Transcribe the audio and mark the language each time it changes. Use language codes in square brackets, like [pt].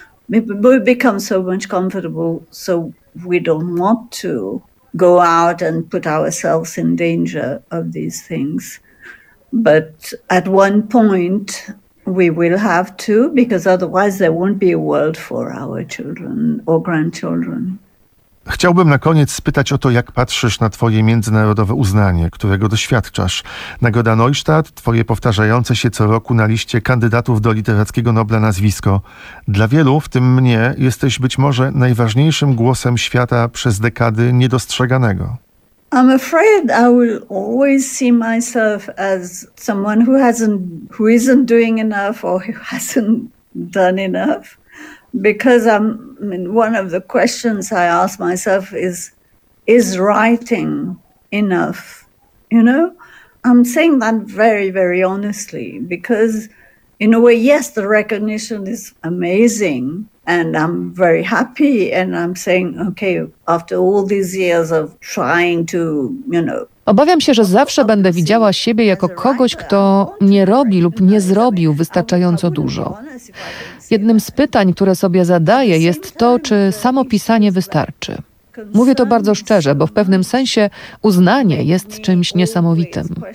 [en] We've become so much comfortable, so we don't want to. Go out and put ourselves in danger of these things. But at one point we will have to, because otherwise there won't be a world for our children or grandchildren. [pl] Chciałbym na koniec spytać o to, jak patrzysz na twoje międzynarodowe uznanie, którego doświadczasz. Nagroda Neustadt, twoje powtarzające się co roku na liście kandydatów do literackiego Nobla nazwisko. Dla wielu, w tym mnie, jesteś być może najważniejszym głosem świata przez dekady niedostrzeganego. [en] I'm afraid I will always see myself as someone who isn't doing enough or who hasn't done enough. Because one of the questions I ask myself is writing enough? You know, I'm saying that very, very honestly, because in a way, yes, the recognition is amazing and I'm very happy. And I'm saying, okay, after all these years of trying to, you know. [pl] Obawiam się, że zawsze będę widziała siebie jako kogoś, kto nie robi lub nie zrobił wystarczająco dużo. Jednym z pytań, które sobie zadaję, jest to, czy samo pisanie wystarczy. Mówię to bardzo szczerze, bo w pewnym sensie uznanie jest czymś niesamowitym.